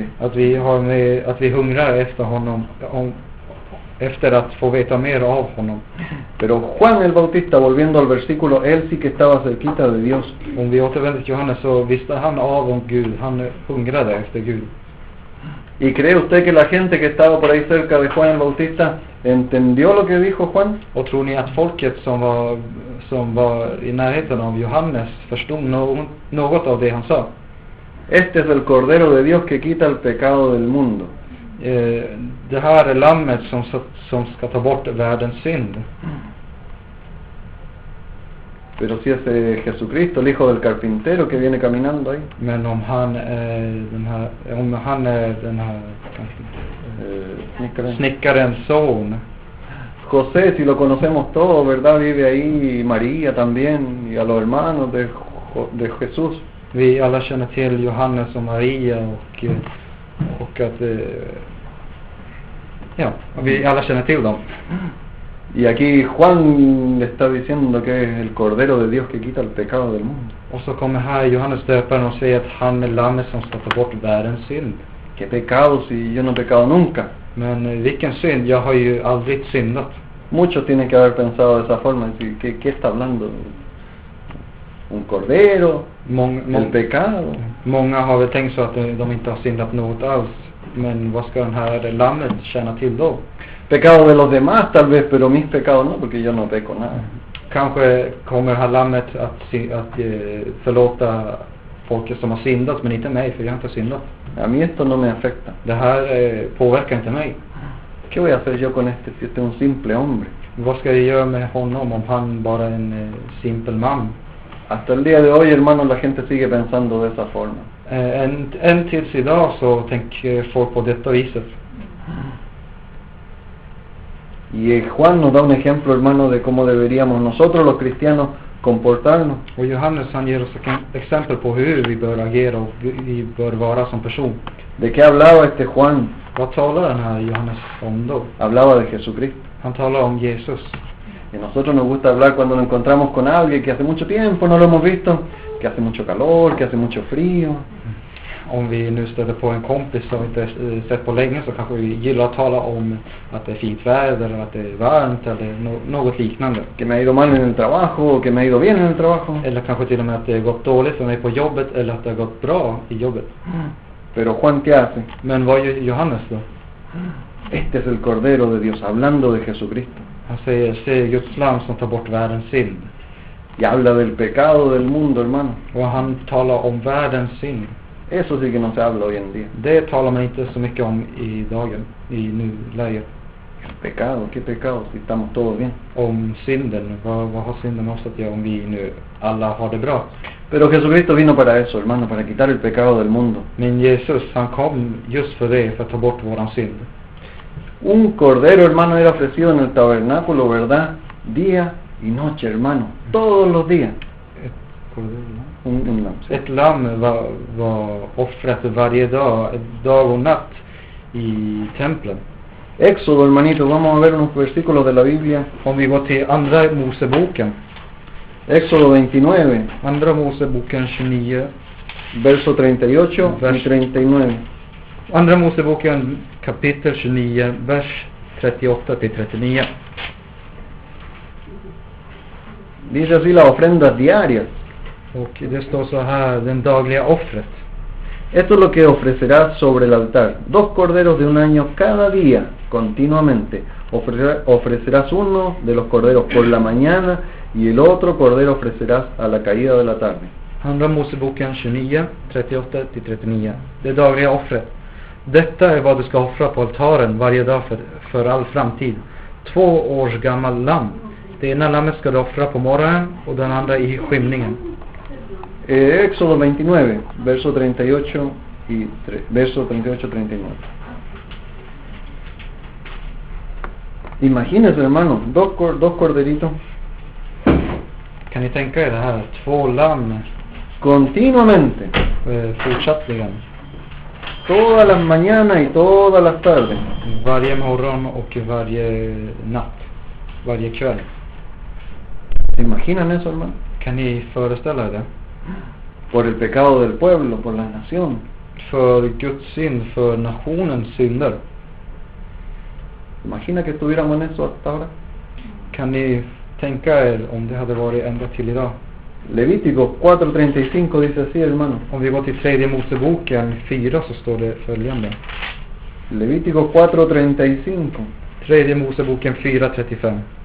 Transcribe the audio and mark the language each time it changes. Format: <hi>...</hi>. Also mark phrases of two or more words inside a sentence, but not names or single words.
<sv>Att vi hungrar efter honom, efter att få veta mer av honom.</sv> <es>Pero Juan el Bautista, volviendo al versículo, él sí que estaba cerquita de Dios.</es> <sv>Om vi återvänder till Johannes så visste han av om Gud, han hungrade efter Gud.</sv> <es>¿Y cree usted que la gente que estaba por ahí cerca de Juan el Bautista entendió lo que dijo Juan?</es> <sv>Och tror ni att folket som var i närheten av Johannes förstod något av det han sa?</sv> <es>Este es el Cordero de Dios que quita el pecado del mundo.</es> <sv>Det här är lammet som ska ta bort världens synd.</sv> <es>Pero si es Jesucristo, el hijo del carpintero, que viene caminando ahí.</es> <sv>Men om han är den här snickarens son.</sv> <es>José, si lo conocemos todos, ¿verdad? Vive ahí, y María también, y a los hermanos de Jesús.</es> <sv>Vi alla känner till Johannes och Maria och att vi alla känner till dem.</sv> <es>Y aquí Juan le está diciendo que es el Cordero de Dios que quita el pecado del mundo.</es> <sv>Och så kommer här Johannes döparen och säger att han är lammet som ska ta bort världens synd.</sv> <es>¿Qué pecado si yo no he pecado nunca?</es> <sv>Men vilken synd? Jag har ju aldrig syndat.</sv> <es>Muchos tienen que haber pensado de esa forma, decir, ¿qué está hablando? ¿Un cordero? ¿El pecado?</es> <sv>Många har väl tänkt så att de inte har syndat något alls. Men vad ska den här lammet tjäna till då?</sv> <es>Pecado de los demás tal vez, pero mis pecados no, porque yo no peco nada.</es> <sv>Kanske kommer det här lammet att förlåta folk som har syndat, men inte mig, för jag har inte syndat.</sv> <es>A mí esto no me afecta.</es> <sv>Det här påverkar inte mig.</sv> <es>¿Qué voy a hacer yo con este si este es un simple hombre?</es> <sv>Vad ska jag göra med honom om han bara är en simpel man?</sv> <es>Hasta el día de hoy, hermanos, la gente sigue pensando de esa forma.</es> <sv>En tills idag så tänker folk på detta viset.</sv> <es>Y Juan nos da un ejemplo, hermano, de cómo deberíamos nosotros los cristianos comportarnos.</es> <sv>Och Johannes han ger oss exempel på hur vi bör agera och vi bör vara som person.</sv> <es>¿De qué hablaba este Juan?</es> <sv>Vad talar den här Johannes om då?</sv> <es>Hablaba de Jesucristo.</es> <sv>Han talar om Jesus.</sv> <es>Y a nosotros nos gusta hablar cuando nos encontramos con alguien que hace mucho tiempo no lo hemos visto, que hace mucho calor, que hace mucho frío.</es> <sv>Om vi nu stöter på en kompis som vi inte sett på länge, så kanske vi gillar att tala om att det är fint väder, eller att det är varmt, eller något liknande.</sv> <es>Que me ha ido mal en el trabajo, o que me ha ido bien en el trabajo.</es> <sv>Eller kanske till och med att det har gått dåligt för mig på jobbet, eller att det har gått bra i jobbet.</sv> <es>Pero Juan, ¿qué hace?</es> <sv>Men vad gör Johannes då?</sv> <es>Este es el Cordero de Dios, hablando de Jesucristo.</es> <sv>Han säger, se Guds lam som tar bort världens synd.</sv> <es>Y habla del pecado del mundo, hermano.</es> <sv>Och han talar om världens synd.</sv> <es>Eso sí que no se habla hoy en día.</es> <sv>Det talar man inte så mycket om i dagen, i nuläget.</sv> <es>El pecado, ¿qué pecado? Si estamos todos bien.</es> <sv>Om synden, vad har synden med oss att göra om vi nu alla har det bra?</sv> <es>Pero Jesucristo vino para eso, hermano, para quitar el pecado del mundo.</es> <sv>Men Jesus, han kom just för det, för att ta bort våran synd.</sv> <es>Un cordero, hermano, era ofrecido en el tabernáculo, ¿verdad? Día y noche, hermano. Todos los días.</es> <sv>Ett lamm var offrat varje dag och natt i templen.</sv> <es>Éxodo, hermanito, vamos a ver unos versículos de la Biblia.</es> <sv>Om vi går till andra Moseboken.</sv> <es>Éxodo 29.</es> <sv>Andra Moseboken 29.</sv> <es>Verso 38 y 39.</es> <sv>Andra Moseboken kapitel 29, vers 38 till 39.</sv> <es>Dice así las ofrendas diarias.</es> <sv>Och det står så här, den dagliga offret.</sv> <es>Esto es lo que ofrecerás sobre el altar: 2 corderos de un año cada día, continuamente. Ofrecerás uno de los corderos por la mañana y el otro cordero ofrecerás a la caída de la tarde.</es> <sv>Andra Moseboken 29, 38 till 39. Det dagliga offret. Detta är vad du ska offra på altaren varje dag för all framtid. 2 års gammal lamm. Det ena lammet ska du offra på morgonen och den andra i skymningen.</sv> <es>Éxodo 29, verso 38 y 39. Imagínense, hermano, dos corderitos.</es> <sv>Kan ni tänka er det här? 2 lamm.</sv> <es>Continuamente.</es> <sv>Fortsattligen.</sv> <es>Todas las mañanas y todas las tardes.</es> <sv>Varje morgon och varje natt. Varje kväll.</sv> <es>¿Se imaginan eso, hermano?</es> <sv>Kan ni föreställa er det?</sv> <es>Por el pecado del pueblo, por la nación.</es> <sv>För Guds synd, för nationens synder.</sv> <es>Imagina que estuviéramos en eso hasta ahora.</es> <sv>Kan ni tänka er om det hade varit ända till idag?</sv> <es>Levítico 4:35 dice así, hermano.</es> <sv>Om vi går till tredje Moseboken 4 så står det följande.</sv> <es>Levítico 4:35.</es> <sv>Tredje Moseboken 4:35.</sv>